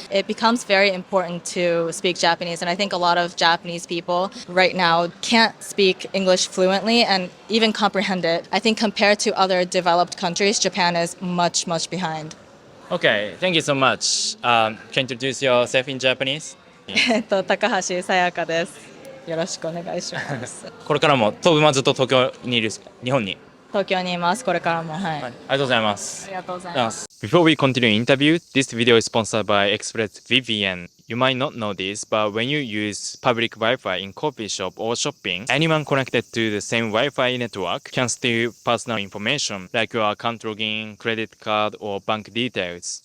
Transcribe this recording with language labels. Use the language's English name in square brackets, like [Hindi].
[English] It becomes very important to speak Japanese, and I think a lot of Japanese people right now can't speak English fluently and even comprehend it. I think compared to other developed countries, Japan is much, much behind. Okay, thank you so much. Can you introduce yourself in Japanese? [Japanese] 高橋さやかです。よろしくお願いします。これからも当分はずっと東京にいる日本に。東京にいます、これからも。はい。はい、ありがとうございます。ありがとうございます。 [English] Before we continue interview, this video is sponsored by ExpressVPN. You might not know this, but when you use public Wi-Fi in coffee shop or shopping, anyone connected to the same Wi-Fi network can steal personal information like your account login, credit card, or bank details.